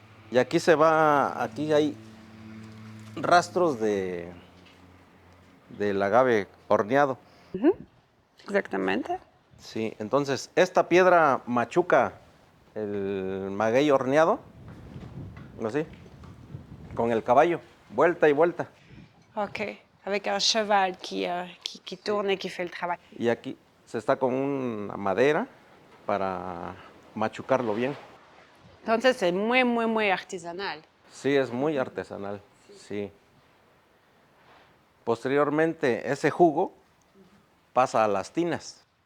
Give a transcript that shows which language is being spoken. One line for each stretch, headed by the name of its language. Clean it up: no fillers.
Spanish: Y aquí aquí hay rastros del agave horneado. Exactamente. Sí, entonces esta piedra machuca el maguey horneado, así, con el caballo, vuelta y vuelta. Ok.
French: Avec un cheval qui tourne et qui fait le travail.
Spanish: Y aquí se está con una madera para machucarlo bien. Entonces es muy, muy, muy artesanal. Sí, es muy artesanal, sí. Posteriormente, ese jugo pasa a las tinas.